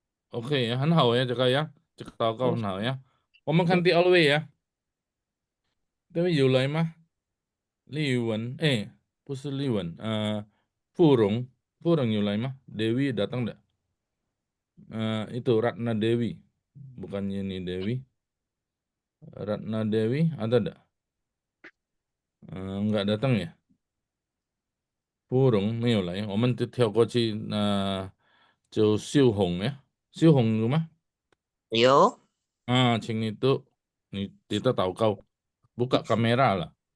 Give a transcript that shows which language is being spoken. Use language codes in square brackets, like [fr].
[zh] OK 很好呀，这个呀，这个祷告很好呀。我们看第二位呀，这位有来吗？丽文，不是丽文，富荣有来吗？ [id] Dewi datang enggak? Itu Ratna Dewi, bukannya ini Dewi. Ratna Dewi ada enggak? Enggak datang ya? [zh] 芙蓉没有来，我们就跳过去，就秀红呀，秀红有吗？有。 [id] 请itu kita祷告buka kamera lah.